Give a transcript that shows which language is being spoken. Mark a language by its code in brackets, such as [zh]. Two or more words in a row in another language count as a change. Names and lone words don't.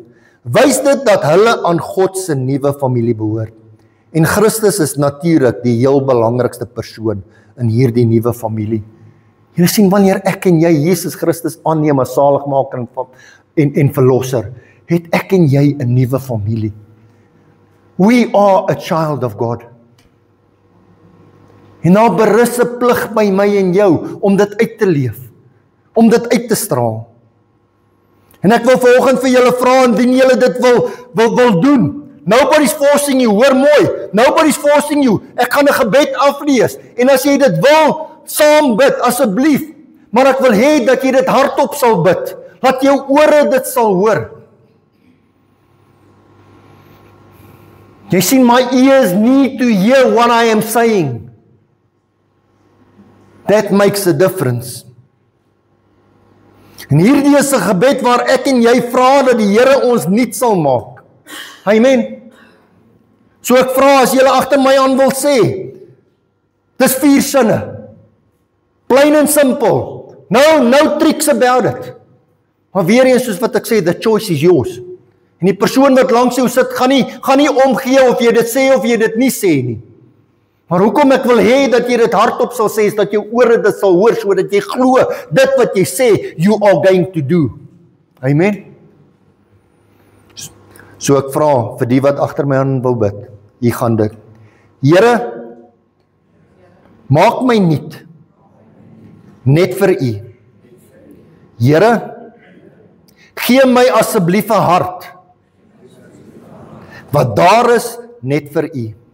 [af] Wys dit dat hulle aan God se nuwe familie behoort. En Christus is natuurlik die heel belangrikste persoon in hierdie nuwe familie. Jy sien, wanneer ek en jy Jesus Christus aanneem as saligmaker en verlosser, het ek en jy 'n nuwe familie. [en] We are a child of God. [af] En nou berus 'n plig by my en jou om dit uit te leef, om dit uit te straal. En ek wil vanoggend vir julle vra, indien julle dit wil doen. [en] Nobody's forcing you, [af] hoor mooi. [en] Nobody's forcing you. [af] Ek gaan 'n gebed aflees. En as jy dit wil, saam bid, asseblief. Maar ek wil hê dat jy dit hardop sal bid. Dat jou ore dit sal hoor. [en] Jy sien, my ears need to hear what I am saying. That makes a difference. [af] En hierdie is 'n gebed waar ek en jy vra dat die Here ons nuut sal maak. Amen. So ek vra, as julle agter my aan wil sê, dis 4 sinne. [en] Plain and simple. No tricks about it. [af] Maar weer eens, soos wat ek sê, [en] the choice is yours. [af] En die persoon wat langs jou sit, gaan nie omgee of jy dit sê of jy dit nie sê nie. Maar hoekom ek wil hê dat jy dit hardop sal sê, is dat jou ore dit sal hoor, sodat jy glo dit wat jy sê, [en] you are going to do. [af] Amen. So ek vra vir die wat agter my aan wil bid, hier gaan dit. Here, maak my nuut, net vir U. Here, gee my asseblief 'n hart, wat daar is, net vir U.